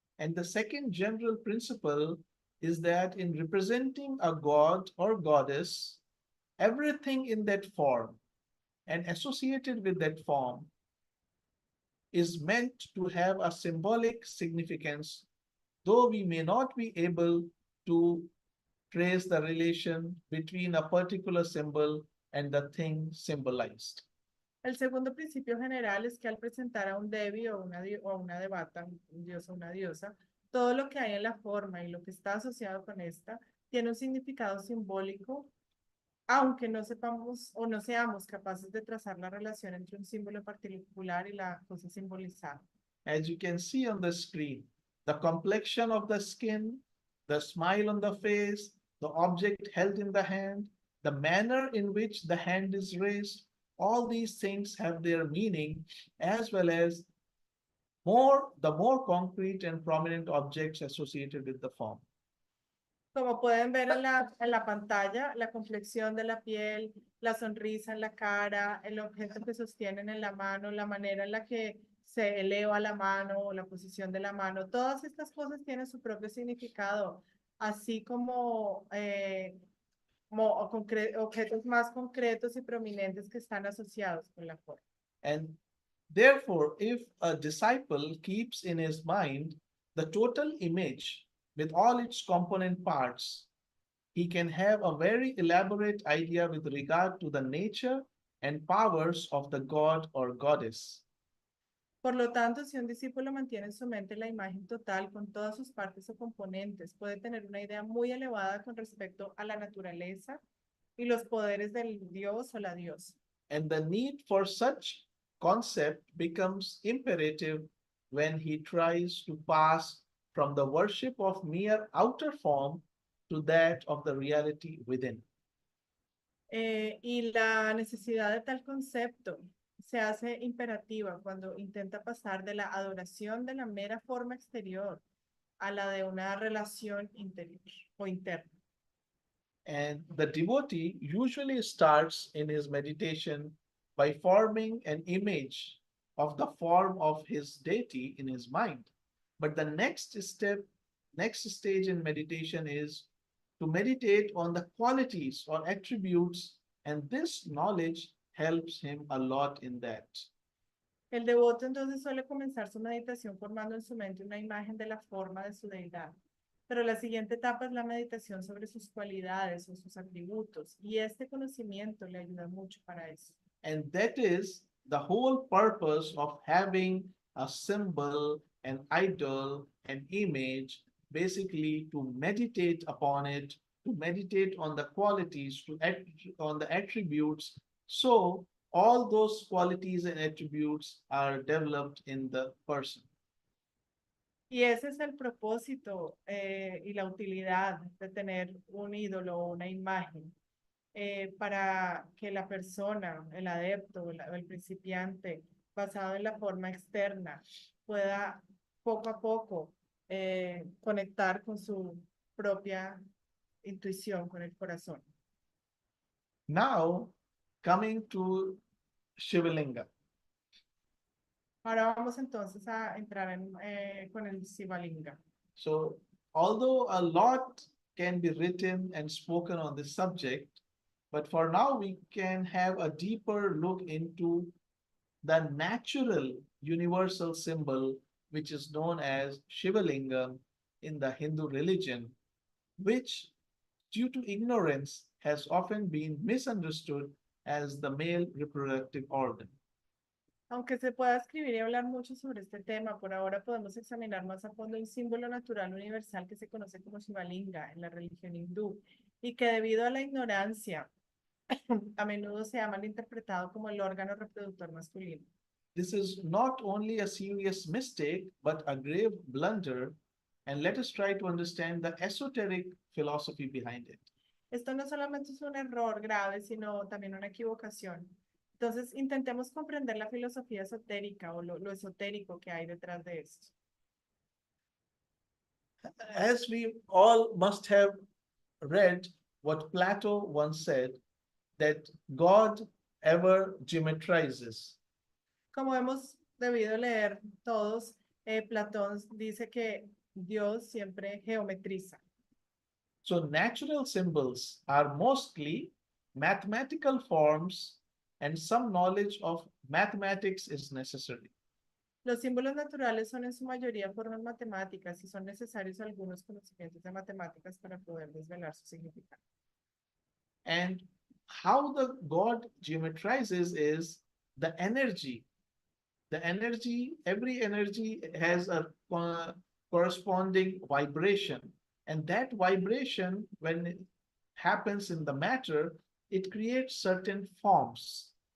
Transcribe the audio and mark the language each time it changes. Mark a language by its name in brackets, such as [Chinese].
[English] And the second general principle is that in representing a god or goddess, everything in that form and associated with that form is meant to have a symbolic significance, though we may not be able to trace the relation between a particular symbol and the thing symbolized. [Spanish] El segundo principio general es que al presentar a un devi o a una devata, un dios o una diosa, todo lo que hay en la forma y lo que está asociado con esta tiene un significado simbólico, aunque no sepamos o no seamos capaces de trazar la relación entre un símbolo particular y la cosa simbolizada. [English] As you can see on the screen, the complexion of the skin, the smile on the face, the object held in the hand, the manner in which the hand is raised, all these things have their meaning, as well as the more concrete and prominent objects associated with the form. [Spanish] Como pueden ver en la pantalla, la complexión de la piel, la sonrisa en la cara, el objeto que sostienen en la mano, la manera en la que se eleva la mano o la posición de la mano, todas estas cosas tienen su propio significado, así como, objetos más concretos y prominentes que están asociados con la forma. [English] And therefore, if a disciple keeps in his mind the total image with all its component parts, he can have a very elaborate idea with regard to the nature and powers of the god or goddess. [Spanish] Por lo tanto, si un discípulo mantiene en su mente la imagen total con todas sus partes o componentes, puede tener una idea muy elevada con respecto a la naturaleza y los poderes del dios o la diosa. [English] And the need for such concept becomes imperative when he tries to pass from the worship of mere outer form to that of the reality within. [Spanish] Y la necesidad de tal concepto se hace imperativa cuando intenta pasar de la adoración de la mera forma exterior a la de una relación interior o interna. [English] And the devotee usually starts in his meditation by forming an image of the form of his deity in his mind. But the next stage in meditation is to meditate on the qualities or attributes, and this knowledge helps him a lot in that. [Spanish] El devoto entonces suele comenzar su meditación formando en su mente una imagen de la forma de su deidad. Pero la siguiente etapa es la meditación sobre sus cualidades o sus atributos, y este conocimiento le ayuda mucho para eso. [English] And that is the whole purpose of having a symbol, an idol, an image, basically to meditate upon it, to meditate on the qualities, on the attributes. So all those qualities and attributes are developed in the person. [Spanish] Y ese es el propósito y la utilidad de tener un ídolo o una imagen para que la persona, el adepto o el principiante, basado en la forma externa, pueda poco a poco conectar con su propia intuición, con el corazón. [English] Now, coming to Shivalingam. [Spanish] Ahora vamos entonces a entrar con el Shivalingam. [English] So, although a lot can be written and spoken on this subject, but for now we can have a deeper look into the natural universal symbol which is known as Shivalingam in the Hindu religion, which, due to ignorance, has often been misunderstood as the male reproductive organ. [Spanish] Aunque se pueda escribir y hablar mucho sobre este tema, por ahora podemos examinar más a fondo un símbolo natural universal que se conoce como Shivalinga en la religión hindú y que debido a la ignorancia a menudo se ha malinterpretado como el órgano reproductor masculino. This is not only a serious mistake, but a grave blunder, and let us try to understand the esoteric philosophy behind it. Esto no solamente es un error grave, sino también una equivocación. Entonces, intentemos comprender la filosofía esotérica o lo esotérico que hay detrás de esto. [English] As we all must have read what Plato once said, that God ever geometrizes. [Spanish] Como hemos debido leer todos, Platón dice que Dios siempre geometriza. [English] So natural symbols are mostly mathematical forms, and some knowledge of mathematics is necessary. [Spanish] Los símbolos naturales son en su mayoría formas matemáticas y son necesarios algunos conocimientos de matemáticas para poder desvelar su significado. [English] And how the God geometrizes is the energy. The energy, every energy has a corresponding vibration. And that vibration, when it happens in the matter, it creates certain forms.